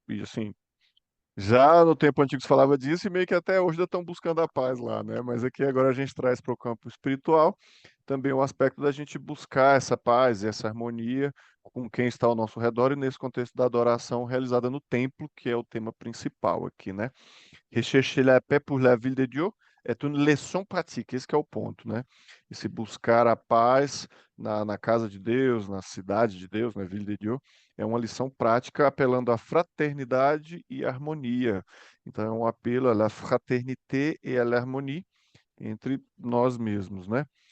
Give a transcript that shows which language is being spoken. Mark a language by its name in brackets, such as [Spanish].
[Portuguese] E assim, já no tempo antigo se falava disso e meio que até hoje ainda estão buscando a paz lá, né? Mas aqui agora a gente traz para o campo espiritual também o aspecto da gente buscar essa paz e essa harmonia com quem está ao nosso redor e nesse contexto da adoração realizada no templo, que é o tema principal aqui, né? [French] Rechercher la paix pour la ville de Dieu est une leçon pratique, [Portuguese] esse que é o ponto, né? E se buscar a paz na casa de Deus, na cidade de Deus, [French] na ville de Dieu, [Portuguese] é uma lição prática apelando à fraternidade e harmonia. Então é um apelo [French] à la fraternité et à l'harmonie [Portuguese] entre nós mesmos, né?